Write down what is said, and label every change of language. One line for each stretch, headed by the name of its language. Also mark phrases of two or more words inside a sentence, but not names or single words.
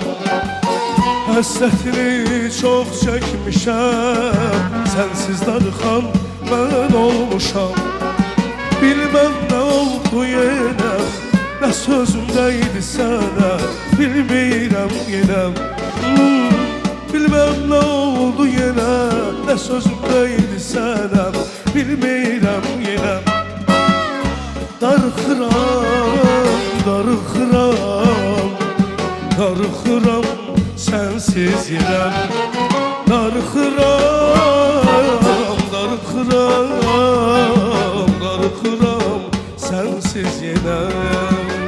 Turkish: Hasretini çok çekmişem, sensiz darıxan ben olmuşam. Bilmem ne oldu yine, ne sözümdeydi sana,
Azerbaijani: bilmirəm yenəm.
Turkish: Bilmem ne oldu yine, ne sözümdeydi sana,
Azerbaijani: bilmirəm yenəm. Darıxıram, darıxıram, darıxıram sensiz yerəm. Darıxıram, darıxıram, darıxıram sensiz yenəm.